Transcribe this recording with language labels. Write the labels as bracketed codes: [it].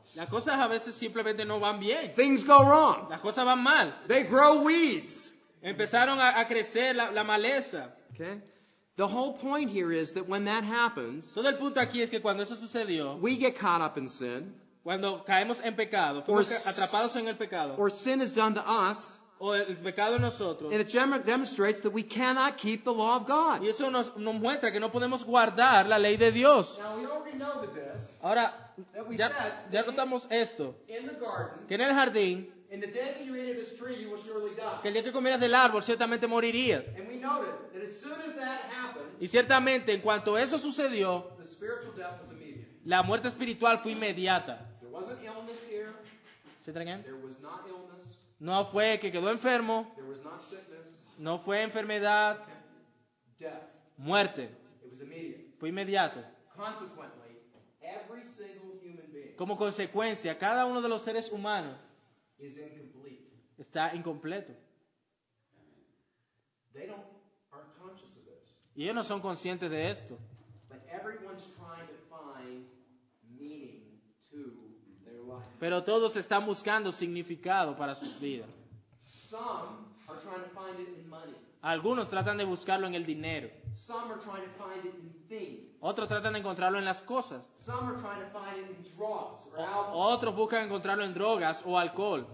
[es] Las cosas a veces simplemente no van bien. [en] Things go wrong. [es] Las cosas van mal. [en] They grow weeds. [es] Empezaron a crecer la maleza. [en] Okay? The whole point here is that when that happens, [es] Todo el punto aquí es que cuando eso sucedió, [en] we get caught up in sin, [es] cuando caemos en pecado, fuimos atrapados en el pecado, [en] or sin is done to us, [es] o el pecado en nosotros, [en] and it demonstrates that we cannot keep the law of God. [es] y eso nos muestra que no podemos guardar la ley de Dios. [en] Now, we already know this, [es] Ahora, [en] that we [es] ya [en] said [es] notamos esto, [en] in the garden, [es] que en el jardín, [en] in the day that you eat of this tree, you will surely die. [es] que el día que comieras del árbol ciertamente morirías. [en] And we noted that as soon as that happened, [es] Y ciertamente en cuanto eso sucedió, [en] the spiritual death was immediate. [es] la muerte espiritual fue inmediata. [en] There wasn't illness here. [es] ¿Se entregan? [en] There was not illness. [es] No fue que quedó enfermo, [en] There was not sickness. [es] no fue enfermedad, [en] Death. [es] muerte, [en] It was immediate. [es] fue inmediato. [en] Consequently, every single human being [es] Como consecuencia, cada uno de los seres humanos [en] is incomplete. [es] está incompleto. [en] They aren't conscious of this. [es] Y ellos no son conscientes de esto. [en] But everyone's trying to find meaning to their life. [es] Pero todos están buscando significado para sus vidas. [en] Some are trying to find it in money. [es] Algunos tratan de buscarlo en el dinero. [en] Some are trying to find it in things. [es] Otros tratan de encontrarlo en las cosas. [en] Some are trying to find it in drugs or alcohol [es] Otros buscan encontrarlo en drogas o alcohol